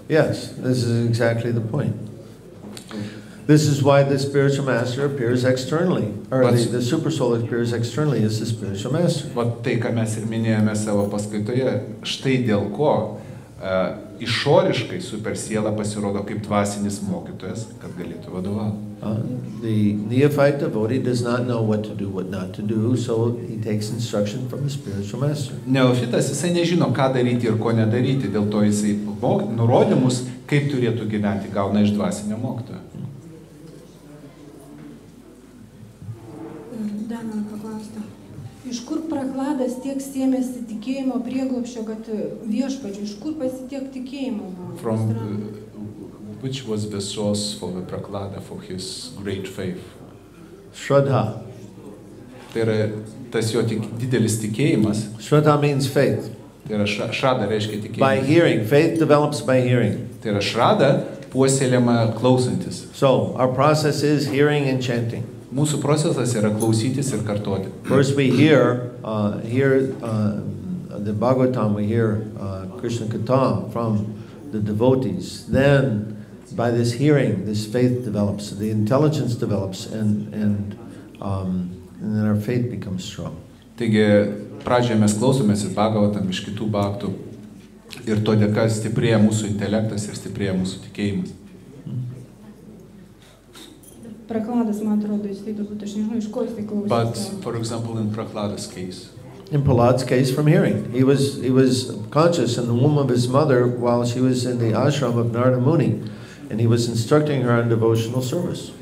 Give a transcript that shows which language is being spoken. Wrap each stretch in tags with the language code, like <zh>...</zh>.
<en>Yes, this is exactly the point. This is why the spiritual master appears externally, or the super soul appears externally as the spiritual master.</en> <lt>Vat tai, ką mes ir minėjome savo paskaitoje, štai dėl ko išoriškai supersiela pasirodo kaip dvasinis mokytojas, kad galėtų vadovauti.</lt> <en>The neophyte devotee does not know what to do, what not to do, so he takes instruction from the spiritual master.</en> <lt>Neofitas, jisai nežino, ką daryti ir ko nedaryti, dėl to jisai nurodymus, kaip turėtų gyventi, gauna iš dvasinio mokytojo. Dar noriu paklausti. Iš kur Prahladas tiek sėmėsi tikėjimo prieglobsčio, kad viešpačiu, iš kur pasitiek tikėjimo?</lt> <en>From which was the source for the Prahlada for his great faith? Shraddha.</en> <lt>Tai yra tas jo didelis tikėjimas.</lt> <en>Shraddha means faith.</en> <lt>Tai yra šrada reiškia tikėjimas.</lt> <en>By hearing, faith develops by hearing.</en> <lt>Tai yra šrada puoselėjama klausantis.</lt> <en>So our process is hearing and chanting.</en> <lt>Mūsų procesas yra klausytis ir kartoti.</lt> <en>First we hear the Bhagavatam, we hear Krishna Katha from the devotees. Then by this hearing, this faith develops, the intelligence develops, and then our faith becomes strong.</en> <lt>Taigi pradžioje mes klausomės iš Bhagavatam, iš kitų bhaktų ir to dėka stiprėja mūsų intelektas ir stiprėja mūsų tikėjimas. Prahladas, man atrodo, jisai turbūt, aš nežinau, iš ko jisai klausėsi.</lt> <en>But, for example, in Prahlada's case. In Prahlad's case, from hearing. He was conscious in the womb of his mother while she was in the ashram of Narada Muni, and he was instructing her on devotional service.</en>